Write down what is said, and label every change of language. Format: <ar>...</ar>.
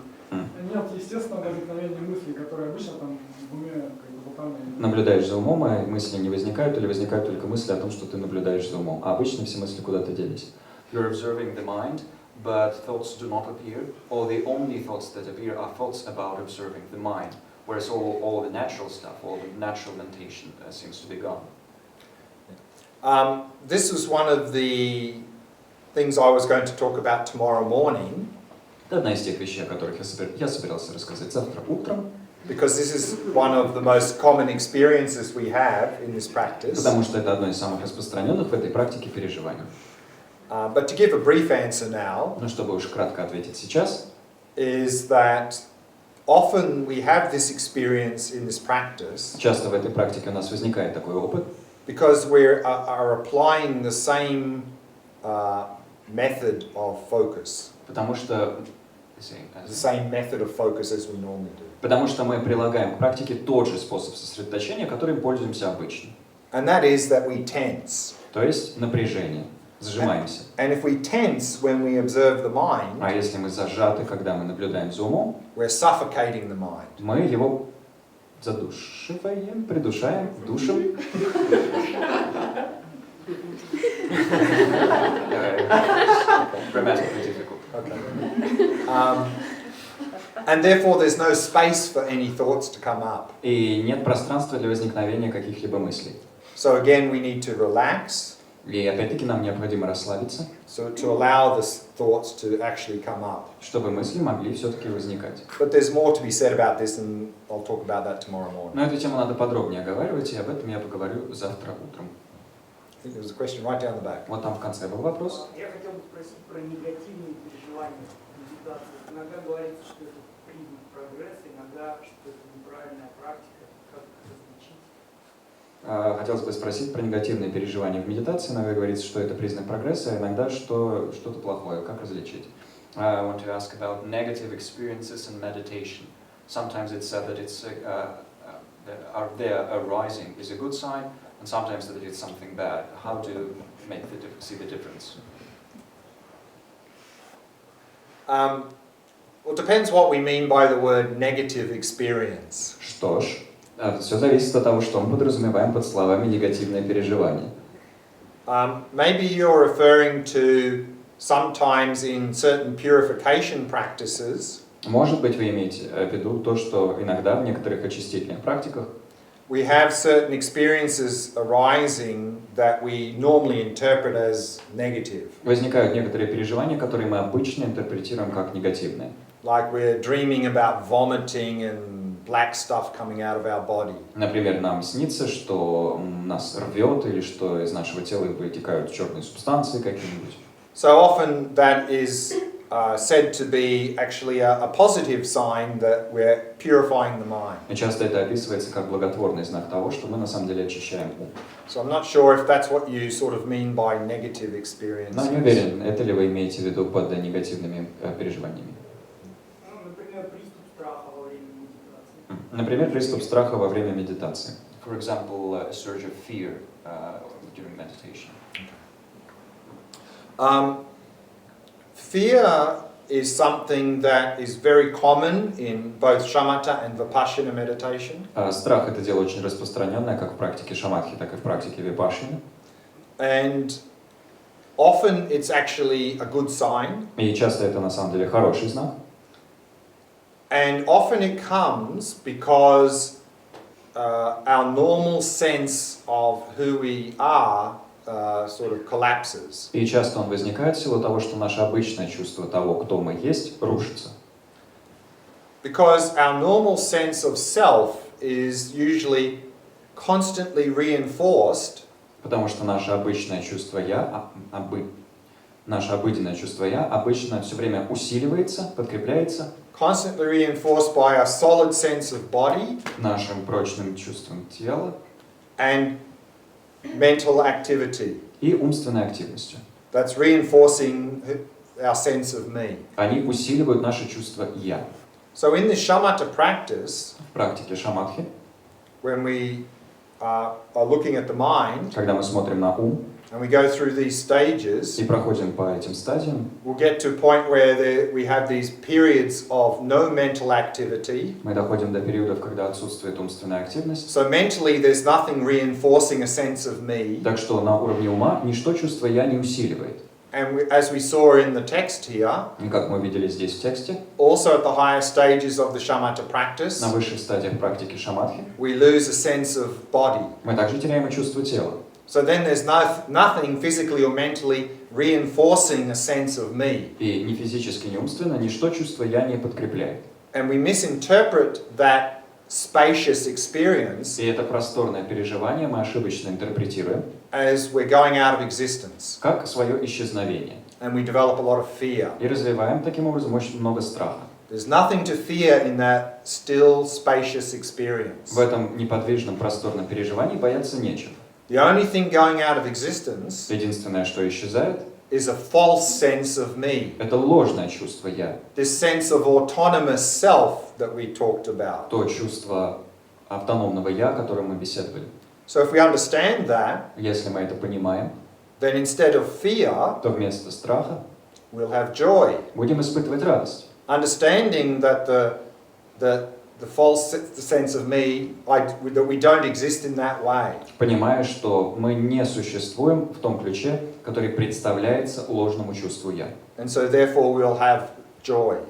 <ru>Нет естественного возникновения мыслей, которые обычно там в уме как бы болтаны. Наблюдаешь за умом, а мысли не возникают, или возникают только мысли о том, что ты наблюдаешь за умом. А обычно все мысли куда-то делись.</ru> <en>You're observing the mind, but thoughts do not appear, or the only thoughts that appear are thoughts about observing the mind. Whereas all the natural stuff, all the natural mentation seems to be gone. This was one of the things I was going to talk about tomorrow morning.</en> <ru>Это одна из тех вещей, о которых я собирался рассказать завтра утром.</ru> <en>Because this is one of the most common experiences we have in this practice.</en> <ru>Потому что это одно из самых распространенных в этой практике переживаний.</ru> <en>But to give a brief answer now,</en> <ru>Но чтобы уж кратко ответить сейчас,</ru> <en>is that often we have this experience in this practice</en> <ru>часто в этой практике у нас возникает такой опыт,</ru> <en>because we are applying the same method of focus,</en> <ru>потому что</ru> <en>the same method of focus as we normally do.</en> <ru>Потому что мы прилагаем к практике тот же способ сосредоточения, которым пользуемся обычно.</ru> <en>And that is that we tense.</en> <ru>То есть напряжение, сжимаемся.</ru> <en>And if we tense when we observe the mind,</en> <ru>А если мы зажаты, когда мы наблюдаем за умом,</ru> <en>we're suffocating the mind.</en> <ru>мы его задушиваем, придушаем, душим.</ru> <en>Grammatically difficult. Okay. And therefore there's no space for any thoughts to come up.</en> <ru>И нет пространства для возникновения каких-либо мыслей.</ru> <en>So again we need to relax.</en> <ru>И опять-таки нам необходимо расслабиться,</ru> <en>So to allow the thoughts to actually come up.</en> <ru>чтобы мысли могли все-таки возникать.</ru> <en>But there's more to be said about this, and I'll talk about that tomorrow morning.</en> <ru>Но эту тему надо подробнее оговаривать, и об этом я поговорю завтра утром.</ru> <en>I think there was a question right down the back.</en> <ru>Вот там в конце был вопрос. Я хотел бы спросить про негативные переживания в медитации. Иногда говорится, что это признак прогресса, иногда, что это неправильная практика. Как различить? Хотелось бы спросить про негативные переживания в медитации. Иногда говорится, что это признак прогресса, а иногда что что-то плохое. Как различить?</ru> <en>I want to ask about negative experiences in meditation. Sometimes it's said that it's their arising is a good sign, and sometimes that it's something bad. How to see the difference? Well, it depends what we mean by the word negative experience.</en> <ru>Что ж, все зависит от того, что мы подразумеваем под словами негативное переживание.</ru> <en>Maybe you're referring to sometimes in certain purification practices.</en> <ru>Может быть, вы имеете в виду то, что иногда в некоторых очистительных практиках</ru> <en>We have certain experiences arising that we normally interpret as negative.</en> <ru>возникают некоторые переживания, которые мы обычно интерпретируем как негативные.</ru> <en>Like we're dreaming about vomiting and black stuff coming out of our body.</en> <ru>Например, нам снится, что нас рвет или что из нашего тела вытекают черные субстанции какие-нибудь.</ru> <en>So often that is said to be actually a positive sign that we're purifying the mind.</en> <ru>И часто это описывается как благотворный знак того, что мы на самом деле очищаем ум.</ru> <en>So I'm not sure if that's what you sort of mean by negative experiences.</en> <ru>Но не уверен, это ли вы имеете в виду под негативными переживаниями. Например, приступ страха во время медитации. Например, приступ страха во время медитации.</ru> <en>For example, a surge of fear during meditation. Fear is something that is very common in both shamatha and vipassana meditation.</en> <ru>Страх — это дело очень распространенное как в практике шаматхи, так и в практике випашшаны.</ru> <en>And often it's actually a good sign.</en> <ru>И часто это на самом деле хороший знак.</ru> <en>And often it comes because our normal sense of who we are sort of collapses.</en> <ru>И часто он возникает в силу того, что наше обычное чувство того, кто мы есть, рушится.</ru> <en>Because our normal sense of self is usually constantly reinforced.</en> <ru>Потому что наше обычное чувство «я», наше обыденное чувство «я» обычно все время усиливается, подкрепляется</ru> <en>Constantly reinforced by a solid sense of body</en> <ru>нашим прочным чувством тела</ru> <en>and mental activity.</en> <ru>и умственной активностью.</ru> <en>That's reinforcing our sense of me.</en> <ru>Они усиливают наше чувство «я».</ru> <en>So in the shamatha practice,</en> <ru>В практике шаматхи,</ru> <en>when we are looking at the mind</en> <ru>когда мы смотрим на ум</ru> <en>and we go through these stages,</en> <ru>и проходим по этим стадиям,</ru> <en>we'll get to a point where we have these periods of no mental activity.</en> <ru>мы доходим до периодов, когда отсутствует умственная активность.</ru> <en>So mentally there's nothing reinforcing a sense of me.</en> <ru>Так что на уровне ума ничто чувство «я» не усиливает.</ru> <en>And as we saw in the text here,</en> <ru>И как мы видели здесь в тексте,</ru> <en>also at the higher stages of the shamatha practice,</en> <ru>на высших стадиях практики шаматхи,</ru> <en>we lose a sense of body.</en> <ru>мы также теряем и чувство тела.</ru> <en>So then there's nothing physically or mentally reinforcing a sense of me.</en> <ru>И ни физически, ни умственно ничто чувство «я» не подкрепляет.</ru> <en>And we misinterpret that spacious experience</en> <ru>И это просторное переживание мы ошибочно интерпретируем</ru> <en>as we're going out of existence.</en> <ru>как свое исчезновение.</ru> <en>And we develop a lot of fear.</en> <ru>И развиваем таким образом очень много страха.</ru> <en>There's nothing to fear in that still, spacious experience.</en> <ru>В этом неподвижном просторном переживании бояться нечего.</ru> <en>The only thing going out of existence</en> <ru>Единственное, что исчезает,</ru> <en>is a false sense of me.</en> <ru>это ложное чувство «я».</ru> <en>This sense of autonomous self that we talked about.</en> <ru>То чувство автономного «я», о котором мы беседовали.</ru> <en>So if we understand that,</en> <ru>Если мы это понимаем,</ru> <en>then instead of fear,</en> <ru>то вместо страха</ru> <en>we'll have joy.</en> <ru>будем испытывать радость.</ru> <en>Understanding that the false sense of me, that we don't exist in that way.</en> <ru>Понимая, что мы не существуем в том ключе, который представляется ложному чувству «я».</ru> <en>And so therefore we'll have joy.</en>